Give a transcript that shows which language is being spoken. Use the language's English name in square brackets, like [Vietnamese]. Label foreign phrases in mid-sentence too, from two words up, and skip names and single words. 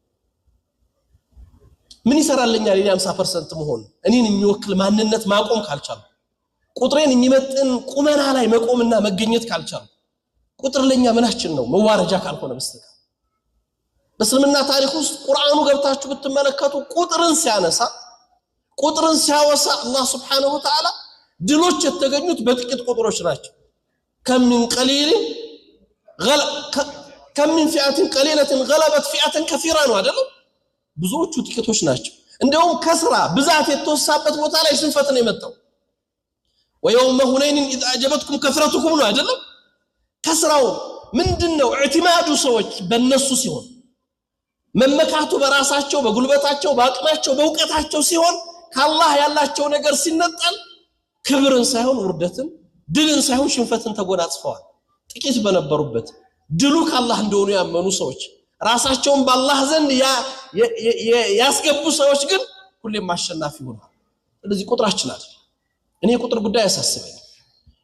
[Amharic] ምን ይሰራልኛል እኔ 50% መሆን እኔን የሚወክል ማንነት ማቆም ካልቻለ ቁጥሬን የሚመጥን ቁመና ላይ መቆምና መገኘት ካልቻለ ቁጥር ለኛ ምናችን ነው መዋረጃ ካልሆነ በስተቀር በእስልምና ታሪክ ውስጥ ቁርአኑ ገብታችሁ ብትመለከቱ ቁጥርን ሲያወሳ አላህ [Arabic] سبحانه وتعالى [Amharic] ድሎች የተገኙት በጥቂት ቁጥሮች ናቸው [Arabic] كم من فئة قليلة غلبت فئة كثيرة [Amharic] ነው አይደል ብዙዎቹ ጥቂቶች ናቸው እንደውም ከስራ ብዛት የተወሳበት ቦታ ላይ ሽንፈት ነው የመጣው [Arabic] ويوم هنين اذا اعجبتكم كثرتكم [Amharic] ነው አይደል ከስራው ምንድነው اعتماد ሰዎች በእነሱ ሲሆን መመካቱ በራሳቸው በጉልበታቸው በአቅማቸው በእውቀታቸው ሲሆን ከአላህ ያላቸው ነገር ሲነጠል ክብርን ሳይሆን ውርደትን ድልን ሳይሆን ሽንፈትን ተጎናጽፈዋል ጥቂት በነበሩበት ድሉ ከአላህ እንደሆነ ያመኑ ሰዎች ራሳቸውን በአላህ ዘንድ ያስገቡ ሰዎች ግን ሁሌም አሸናፊ ሆነዋል ስለዚህ ቁጥራችን አይደል እኔ ቁጥር ጉዳይ ያሳስበኝ